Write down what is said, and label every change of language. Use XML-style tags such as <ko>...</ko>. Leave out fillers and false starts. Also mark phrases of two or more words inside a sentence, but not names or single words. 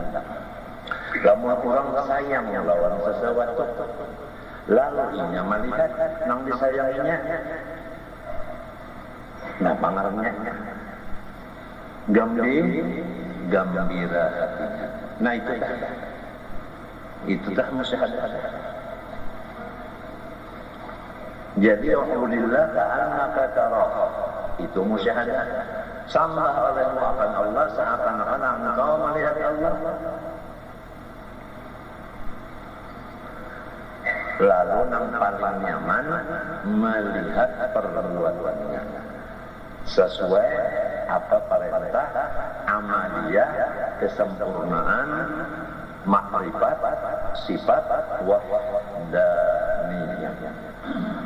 <bjn>Lamun orang sayang lawan sesuatu, lalu inya melihat nang disayanginya, nah pangarnya gembira hatinya. Nah itu dah musyahadah.</bjn> <ar>Jadi alhamdulillah ka'annaka tarahu,</ar> <id>itu musyahadah.</id> <bjn>Sambah olehmu akan Allah seakan-akan engkau melihat Allah.</bjn> <id>Lalu nang paling nyaman melihat perbuatannya sesuai apa perintah amaliyah, kesempurnaan makrifat sifat wahdaniyah.</id>